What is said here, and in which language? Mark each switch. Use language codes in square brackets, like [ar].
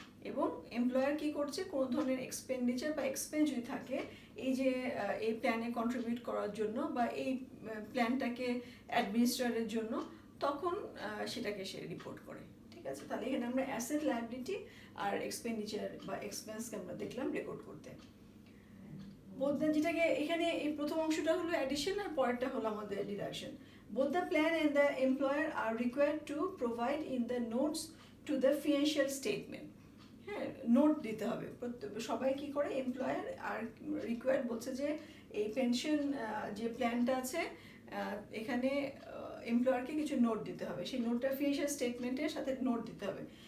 [bn] এবং এমপ্লয়ার কি করছে, কোনো ধরনের এক্সপেন্ডিচার বা এক্সপেন্স যদি থাকে এই যে এই প্ল্যানে কন্ট্রিবিউট করার জন্য বা এই প্ল্যানটাকে অ্যাডমিনিস্ট্রেটের জন্য, তখন সেটাকে সে রিপোর্ট করে। ঠিক আছে, তাহলে এখানে আমরা অ্যাসেট, লায়াবিলিটি আর এক্সপেন্ডিচার বা এক্সপেন্সকে আমরা দেখলাম রেকর্ড করতে। যেটাকে এখানে এই প্রথম অংশটা হলো অ্যাডিশন আর পরেরটা হলো আমাদের deduction. [en] Both the plan and the employer are required to provide in the notes to the financial statement। [bn] হ্যাঁ, নোট দিতে হবে সবাই কি করে, এমপ্লয়ার আর রিকোয়ার্ড বলছে যে এই পেনশন যে প্ল্যানটা আছে এখানে এমপ্লয়ারকে কিছু নোট দিতে হবে, সেই নোটটা ফিনান্সিয়াল স্টেটমেন্টের সাথে নোট দিতে হবে।